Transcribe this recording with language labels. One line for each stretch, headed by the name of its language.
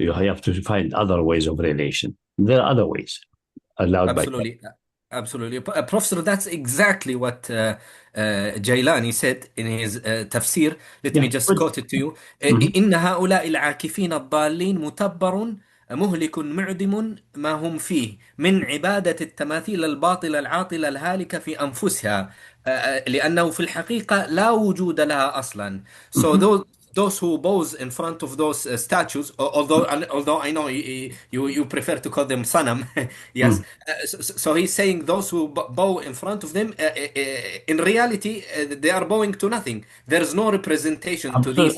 English: You have to find other ways of relation. There are other ways allowed Absolutely. by God. Absolutely. Professor, that's exactly what Jailani said in his tafsir. Let me just quote it to you.
Arabic: إن هؤلاء العاكفين الضالين متبر مهلك معدم ما هم فيه من عبادة التماثيل الباطلة العاطلة الهالكة في أنفسها لأنه في الحقيقة لا وجود لها أصلا.
English: So those who pose in front of those statues, although I know you prefer to call them Sanam, yes. So he's saying those who bow in front of them, in reality, they are bowing to nothing. There is no representation to these.